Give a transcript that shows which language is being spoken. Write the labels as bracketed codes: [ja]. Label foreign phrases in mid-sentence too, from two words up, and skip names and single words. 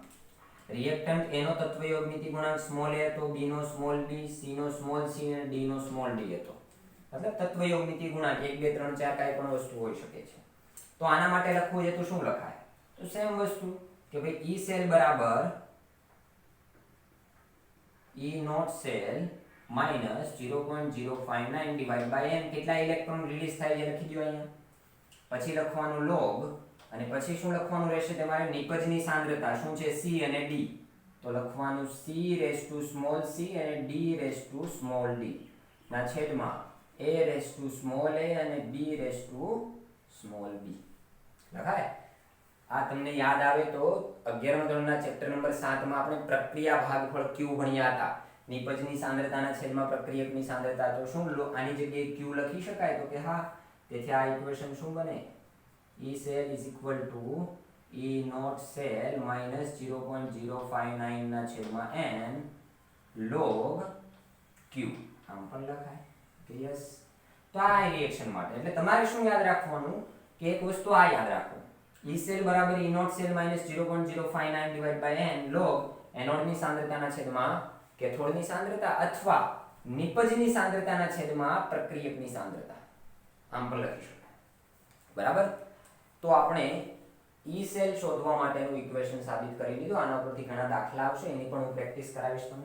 [gu] રિએક્ટન્ટ A નો તત્વયોગમિતિ ગુણાંક સ્મોલ a હતો, B નો સ્મોલ b, C નો સ્મોલ c અને D નો સ્મોલ d હતો. મતલબ તત્વયોગમિતિ ગુણાંક 1 2 3 4 કાંઈ પણ વસ્તુ હોઈ શકે છે. તો આના માટે લખવું છે તો શું લખાય? તો સેમ વસ્તુ કે ભાઈ E સેલ બરાબર [en] E naught cell minus 0.059 divided by n. [gu] કેટલા ઇલેક્ટ્રોન રિલીઝ થાય છે લખી દો અહીંયા. પછી લખવાનું લોગ, અને પછી શું લખવાનું રહેશે તમારે? નિપજની સાંદ્રતા શું છે? C અને D. તો લખવાનું C⁻c અને D⁻d ના છેદમાં A⁻a અને B⁻b. લખાય? આ તમને યાદ આવે તો 11મા ધોરણના ચેપ્ટર નંબર 7 માં આપણે પ્રક્રિયા ભાગફળ Q ભણ્યા હતા. નિપજની સાંદ્રતાના છેદમાં પ્રક્રિયકની સાંદ્રતા. તો શું આની જગ્યાએ Q લખી શકાય? તો કે હા. તેથી આ ઇક્વેશન શું બને? [en] E cell is equal to E naught cell minus 0.059 [gu] ના છેદમાં [en] n log Q. [gu] આમ પણ લખાય. યસ. તો આ રિએક્શન માટે એટલે તમારે શું યાદ રાખવાનું કે એક વસ્તુ આ યાદ રાખો. [en] E cell બરાબર E naught cell minus 0.059 divided by n log [gu] એનોડની સાંદ્રતાના છેદમાં કેથોડની સાંદ્રતા અથવા નિપજની સાંદ્રતાના છેદમાં પ્રક્રિયકની સાંદ્રતા. આમ પણ લખી શકાય. બરાબર? તો આપણે E cell શોધવા માટેનું ઇક્વેશન સાબિત કરી લીધું. આના પરથી ઘણા દાખલા આવશે, એની પણ હું પ્રેક્ટિસ કરાવીશ તમને.